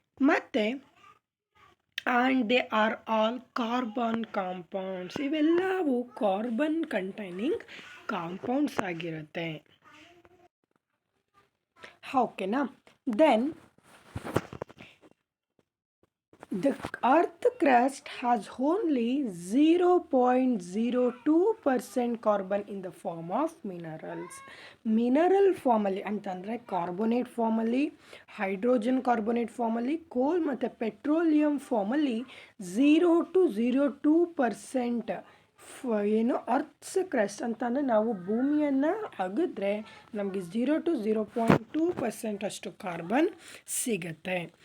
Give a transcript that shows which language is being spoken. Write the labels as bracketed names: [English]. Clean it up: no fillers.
[English] ಮತ್ತು and they are all carbon compounds, [Kannada] ಇವೆಲ್ಲವೂ carbon containing compounds ಆಗಿರುತ್ತೆ. ಓಕೆನಾ? [English] Then the earth crust has only 0.02% carbon in the form of minerals. [Kannada] Mineral ಫಾರ್ಮಲ್ಲಿ ಅಂತಂದರೆ carbonate ಫಾರ್ಮಲ್ಲಿ, hydrogen carbonate ಫಾರ್ಮಲ್ಲಿ, ಕೋಲ್ ಮತ್ತು ಪೆಟ್ರೋಲಿಯಂ ಫಾರ್ಮಲ್ಲಿ 0.02% ಏನು ಅರ್ಥ್ಸ್ ಕ್ರಸ್ಟ್ ಅಂತಂದರೆ ನಾವು ಭೂಮಿಯನ್ನು ಅಗಿದ್ರೆ ನಮಗೆ 0.02% ಅಷ್ಟು ಕಾರ್ಬನ್ ಸಿಗುತ್ತೆ.